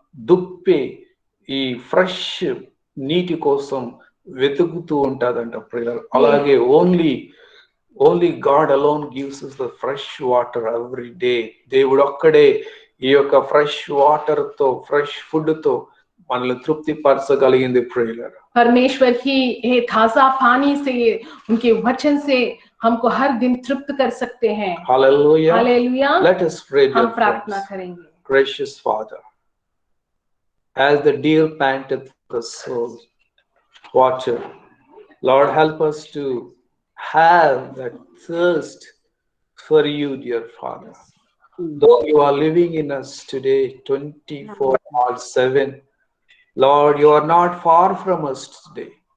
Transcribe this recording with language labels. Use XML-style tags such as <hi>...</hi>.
<te>దుప్పి ఈ ఫ్రెష్ నీటి కోసం వెతుకుతూ ఉంటాదంట ప్రియులారా. అలాగే</te> <en>only God alone gives us the fresh water every day.</en> <te>దేవుడు ఒక్కడే ఈ యొక్క ఫ్రెష్ వాటర్ తో, ఫ్రెష్ ఫుడ్ తో మనల్ని తృప్తి పరచగలిగింది ప్రియులారా.</te> <hi>परमेश्वर ही ताजा पानी से, उनके वचन से हमको हर दिन तृप्त कर सकते हैं।</hi> <en>Hallelujah.</en> <hi>Hallelujah.</hi> <en>Let us pray, dear</en> <hi>हम प्रार्थना</hi> <en>friends.</en> <hi>करेंगे।</hi> <en>Gracious Father, as the deer panteth for the soul water, Lord, help us to have that thirst for you, dear Father. Though you are living in us today 24/7, Lord, you are not far from us today.</en>